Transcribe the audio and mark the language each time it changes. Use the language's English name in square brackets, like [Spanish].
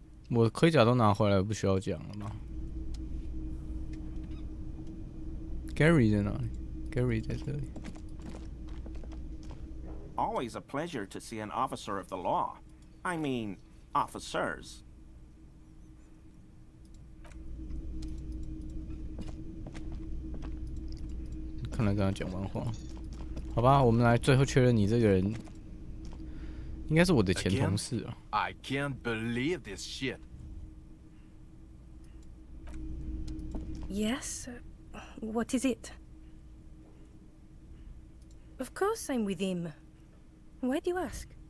[Chinese] 我的盔甲都拿回来，不需要讲了吗 ？Gary 在哪里 ？Gary 在这里。 [English] Always a pleasure to see an officer of the law. I mean, officers. [Chinese] 看来跟他讲完话，好吧，我们来最后确认你这个人应该是我的前同事啊。 [English] I can't believe this shit. Yes? What is it? Of course I'm with him. Why do you ask?